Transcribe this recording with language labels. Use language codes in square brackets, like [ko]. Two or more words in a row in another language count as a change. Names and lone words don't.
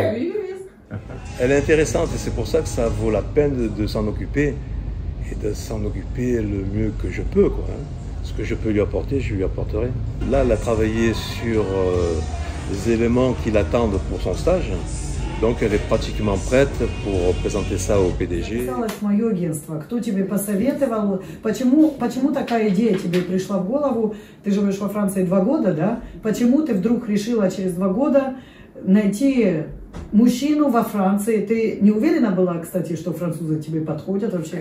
[fr] Elle est intéressante et c'est pour ça que ça vaut la peine de s'en occuper et de s'en occuper le mieux que je peux, quoi. Ce que je peux lui apporter, je lui apporterai. Là, elle a travaillé sur les éléments qui l'attendent pour son stage. Donc elle est pratiquement prête pour présenter ça au PDG. [ru] Мое агентство. Кто тебе посоветовал? Почему такая идея тебе пришла в голову? Ты живешь во Франции 2 года, да? Почему ты вдруг решила через 2 года найти мужчину во Франции? Ты не уверена была, кстати, что французы тебе подходят вообще?